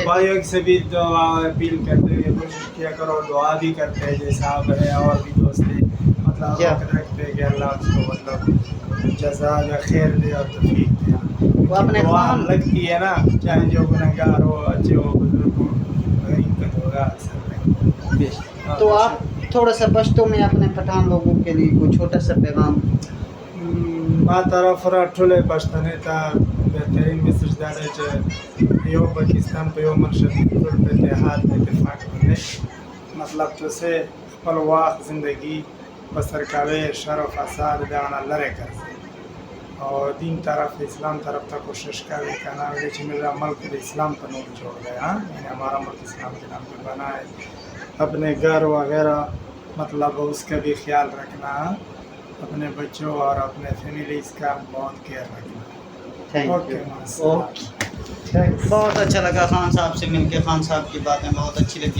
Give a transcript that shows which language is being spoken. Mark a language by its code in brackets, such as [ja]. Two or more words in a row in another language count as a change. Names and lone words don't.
[ur] بھائیوں سے بھی دعا اپیل کرتے ہیں، کوشش کیا کرو، دعا بھی کرتے ہیں جیسے آپ ہیں، اور بھی دوست ہیں، مطلب وقت رکھتے ہیں کہ اللہ اس کو مطلب جزا یا خیر دے اور توفیق دے۔ وہ اپنے دعا خان لگتی ہے نا، چاہے جو گنہگار ہو، اچھے ہو، بزرگ ہو، غریب کا تو ہوگا اثر میں۔ تو آپ تھوڑا سا پشتوں میں اپنے پٹھان لوگوں کے لیے کوئی چھوٹا سا پیغام؟ [ps] ما طرف را ټولې پښتنې ته بهترین میسج دا دی چې یو پاکستان په یو منشد ټول په اتحاد اتفاق باندې مطلب تو سے خپل واخ زندگی بسر کوي، شر و فساد دغه لرې ګرځي اور دین طرف اسلام طرف ته کوشش کوي کنه چې [ur] میرا ملک [ps] د اسلام په نوم جوړ دی، [ur] یعنی ہمارا ملک اسلام کے نام پہ بنا ہے، اپنے گھر وغیرہ مطلب اس کا بھی خیال رکھنا، اپنے بچوں اور اپنے فیملیز کا بہت کیئر رکھنا۔ اوکے، بہت اچھا لگا خان صاحب سے مل کے، خان صاحب کی باتیں بہت اچھی لگی۔